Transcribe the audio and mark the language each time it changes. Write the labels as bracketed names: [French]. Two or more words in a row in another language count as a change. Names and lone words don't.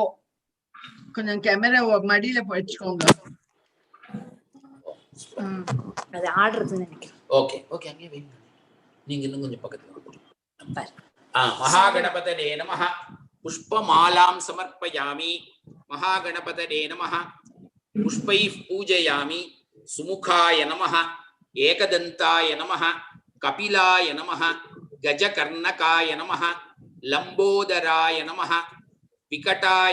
[Tamil] கொஞ்சம் கேமரா மடியில வச்சுக்கோங்க. அது ஆடுறது நினைக்கிறேன். ஓகே ஓகே அங்கே வெயிட் நீங்க இன்னும் கொஞ்சம் பக்கத்துல [Sanskrit] महागणपतये नमः पुष्पमालां समर्पयामि महागणपतये नमः पुष्पैः पूजयामि सुमुखाय नमः एकदन्ताय नमः कपिलाय नमः गजकर्णकाय नमः लंबोदराय नमः विकटाय